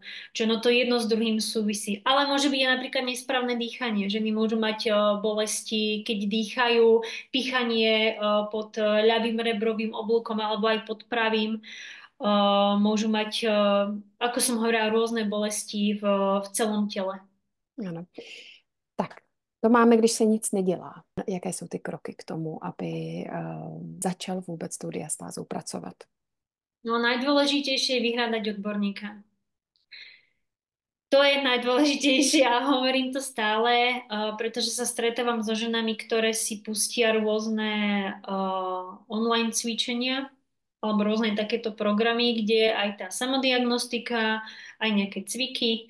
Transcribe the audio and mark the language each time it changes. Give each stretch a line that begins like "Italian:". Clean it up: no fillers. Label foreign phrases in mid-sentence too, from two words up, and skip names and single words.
Slovak: Čo no to jedno s druhým súvisí. Ale môže byť aj napríklad nesprávne dýchanie. Ženy môžu mať bolesti, keď dýchajú, pýchanie pod ľavým rebrovým oblúkom alebo aj pod pravým. Môžu mať, ako som hovorila, rôzne bolesti v celom tele.
Czech: Ano. Tak, to máme, když se nic nedělá. Jaké jsou ty kroky k tomu, aby začal vůbec tou diastázou pracovat?
Slovak: No najdôležitejšie je vyhľadať odborníka. To je najdôležitejšie a hovorím to stále, pretože sa stretávam so ženami, ktoré si pustia rôzne online cvičenia alebo rôzne takéto programy, kde je aj tá samodiagnostika, aj nejaké cviky.